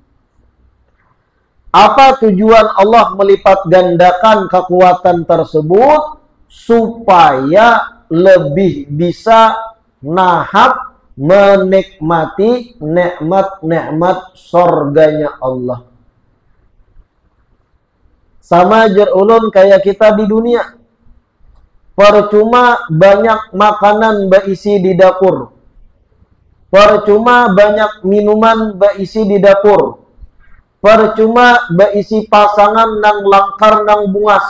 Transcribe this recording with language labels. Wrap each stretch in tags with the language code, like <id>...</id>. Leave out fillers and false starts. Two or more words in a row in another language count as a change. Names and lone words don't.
<id>Apa tujuan Allah melipat gandakan kekuatan tersebut? Supaya lebih bisa nahap menikmati nikmat-nikmat surganya Allah. Sama ulun kayak kita di dunia. Percuma banyak makanan berisi di dapur. Percuma banyak minuman berisi di dapur.</id> <bjn>Percuma berisi pasangan nang langkar nang bungas.</bjn>